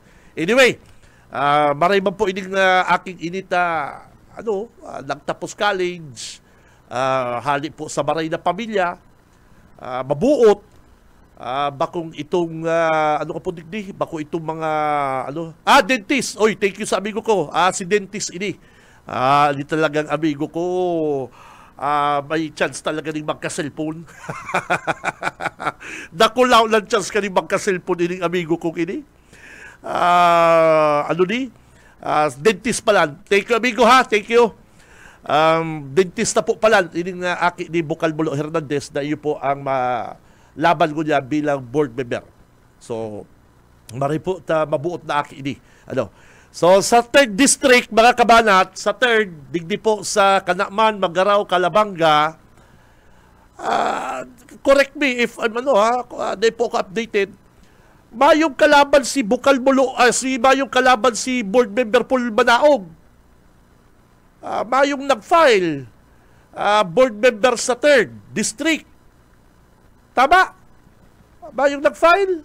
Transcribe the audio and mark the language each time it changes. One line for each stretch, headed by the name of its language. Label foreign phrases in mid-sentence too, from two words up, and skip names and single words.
Bikol: Anyway, maray man po ining aking inita nagtapos college, hali po sa maray na pamilya, mabuot, bakong itong bako itong mga dentist. Oy, thank you sa amigo ko. Si dentist ini. Di talagang amigo ko. May chance talaga ning magka-cellphone. Dakulaw lang chance ka ning magka-cellphone ining amigo ko ini. Dentist pala. Thank you amigo ha. Thank you. Dentista po pala ining Aki ni Bukal Bulo Hernandez na iyo po ang laban ko niya bilang board member. So, mari po mabuot na Aki ini. So, sa 3rd District, mga kabanat, sa 3rd, digdi po sa Kanaman, Magaraw, Calabanga,
English: correct me if
Bikol: di po ako updated, mayong kalaban si Bukal Bulo, mayong kalaban si board member Paul Manaog. Mayong nag-file, board member sa 3rd District. Tama? Mayong nag-file.